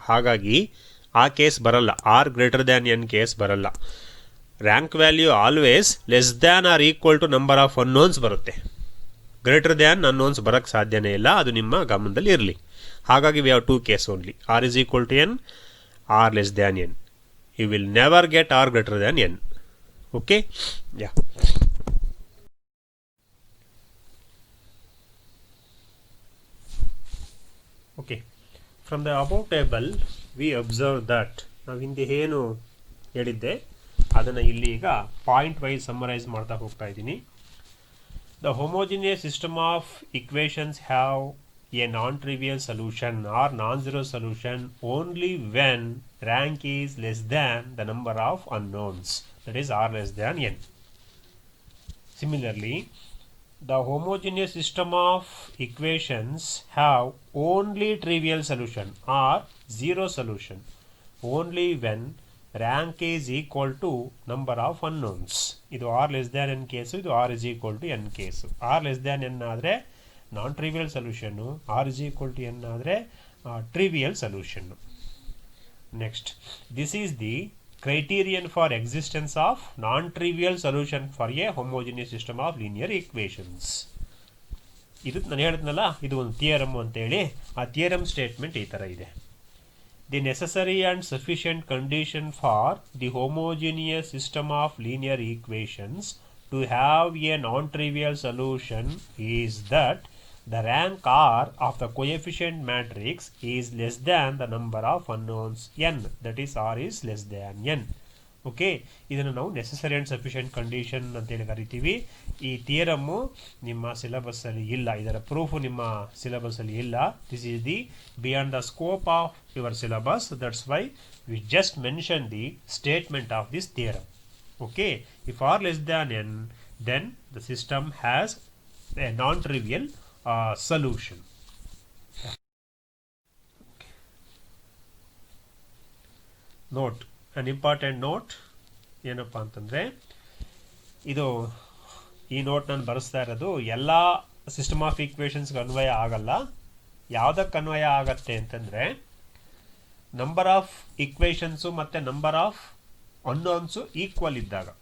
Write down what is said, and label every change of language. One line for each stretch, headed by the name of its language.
Kannada: ಹಾಗಾಗಿ ಆ ಕೇಸ್ ಬರಲ್ಲ.
English: r greater than n
Kannada: case ಬರಲ್ಲ.
English: Rank value always less than or equal to number of unknowns ಬರುತ್ತೆ.
Kannada: Greater than unknowns ಬರೋಕ್ಕೆ ಸಾಧ್ಯನೇ ಇಲ್ಲ. ಅದು ನಿಮ್ಮ ಗಮನದಲ್ಲಿ ಇರಲಿ.
English: ಹಾಗಾಗಿ we have 2 case only. R is equal to n, r less than n. You will never get r greater than n. Okay, yeah. Okay, from the above table we observe that
Kannada: ನಾವು ಹಿಂದೆ ಏನು ಹೇಳಿದ್ದೆ ಅದನ್ನು ಇಲ್ಲಿ ಈಗ point wise summarise ಮಾಡ್ತಾ ಹೋಗ್ತಾ ಇದ್ದೀನಿ.
English: The homogeneous system of equations have a non-trivial solution or non-zero solution only when rank is less than the number of unknowns, that is r less than n. Similarly, the homogeneous system of equations have only trivial solution or 0 solution only when rank is equal to number of unknowns.
Kannada: ಇದು r less than n case, ಇದು r is equal to n case. r less than n ಆದರೆ ನಾನ್ trivial ಸೊಲ್ಯೂಷನ್ನು, R is equal to N ಆದರೆ trivial ಸೊಲ್ಯೂಷನ್ನು.
English: Next, this is the criterion for existence of non trivial solution for a homogeneous system of linear equations.
Kannada: ಇದು ನಾನು ಹೇಳಿದ್ನಲ್ಲ, ಇದು ಒಂದು theorem ಅಂತೇಳಿ. ಆ theorem statement ಈ ಥರ ಇದೆ.
English: The necessary and sufficient condition for the homogeneous system of linear equations to have a non-trivial solution is that the rank r of the coefficient matrix is less than the number of unknowns n, that is r is less than n.
Kannada: Okay, ಇದನ್ನು ನಾವು necessary and sufficient condition ಅಂತೇಳಿ ಕರಿತೀವಿ. ಈ ಥಿಯರಮ್ಮು ನಿಮ್ಮ ಸಿಲೆಬಸ್ಸಲ್ಲಿ ಇಲ್ಲ, ಇದರ proof ನಿಮ್ಮ ಸಿಲೆಬಸ್ಸಲ್ಲಿ ಇಲ್ಲ.
English: This is the beyond the scope of your syllabus. That's why we just mention the statement of this theorem. Okay, if r less than n, then the system has a non-trivial solution. Note, an important note
Kannada: ಏನಪ್ಪ ಅಂತಂದರೆ, ಇದು ಈ note ನಾನು ಬರೆಸ್ತಾ ಇರೋದು ಎಲ್ಲ system of ಈಕ್ವೇಷನ್ಸ್ಗೆ ಅನ್ವಯ ಆಗಲ್ಲ. ಯಾವುದಕ್ಕೆ ಅನ್ವಯ ಆಗತ್ತೆ ಅಂತಂದರೆ, ನಂಬರ್ ಆಫ್ ಈಕ್ವೇಷನ್ಸು ಮತ್ತು ನಂಬರ್ ಆಫ್ ಅನ್ನೋನ್ಸು ಈಕ್ವಲ್ ಇದ್ದಾಗ.